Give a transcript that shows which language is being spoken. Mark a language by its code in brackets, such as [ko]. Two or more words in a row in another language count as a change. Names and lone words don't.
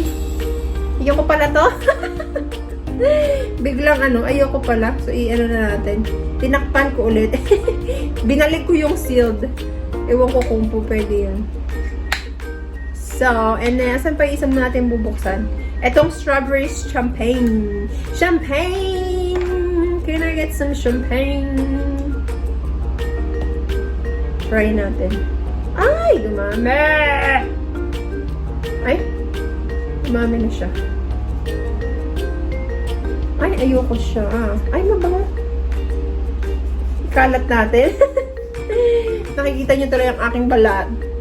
[tl] Ayoko pala to. Biglang ayoko pala. So, na natin. Tinakpan ko ulit. Binalik ko yung sealed. Ewan ko kung po pwede yan. So, and then, saan pa yung isang natin bubuksan? Etong [en] strawberry champagne. [tl] Champagne! [en] Can I get some champagne? [tl] Try natin. Ay! Dumami! Ay! Dumami na siya. Ay, ayoko siya. Ay, mabango. Ikalat natin. Nakikita niyo tuloy ang aking balat.